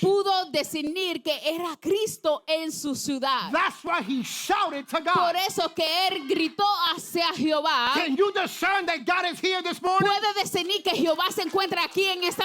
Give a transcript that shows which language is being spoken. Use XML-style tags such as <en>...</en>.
<es>pudo discernir que era Cristo en su ciudad.</es> <en>That's why he shouted to</en> <es>Por</es> <en>God.</en> <es>eso que él gritó hacia Jehová.</es> <en>Can you discern that God is here this morning?</en> <es>Puede discernir que Jehová se encuentra aquí en esta</es>